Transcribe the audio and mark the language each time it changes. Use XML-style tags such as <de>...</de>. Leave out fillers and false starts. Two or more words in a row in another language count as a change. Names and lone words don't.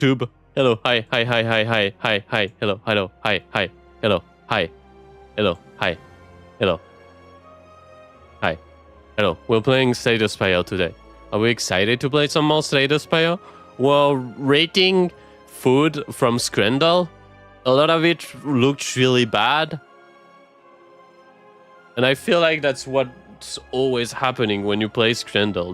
<en>Tube. Hello, hi, hi, hi, hi, hi, hi, hi, hello, hello, hi, hi, hello, hi, hello, hi, hello, hi, hello. We're playing Slay Spire today. Are we excited to play some more Slay Spire? Well, rating food from Scrandal, a lot of it looked really bad. And I feel like that's what's always happening when you play Scrandal.</en>